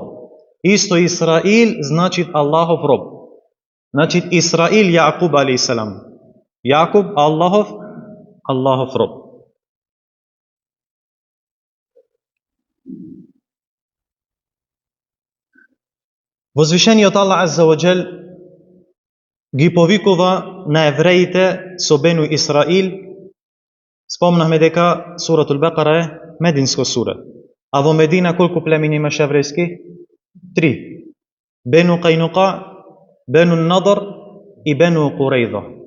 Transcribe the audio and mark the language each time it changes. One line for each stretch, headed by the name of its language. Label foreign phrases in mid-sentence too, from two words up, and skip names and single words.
Macedonian: Исто Исраил значи Аллахов роб. Значи Исраил Јаъкуб
Arabic: عليه السلام.
Macedonian: Јаъкуб Аллахов роб. Возвишениот Аллах
Arabic: عز وجل
Macedonian: ги повикува на евреите со Бену Исраил Спомнахме дека суратул Бекара е мединско сура. А во Медина колку племени имаше еврејски? 3. Бену Кајнука, Бену Надар и Бену Курейза.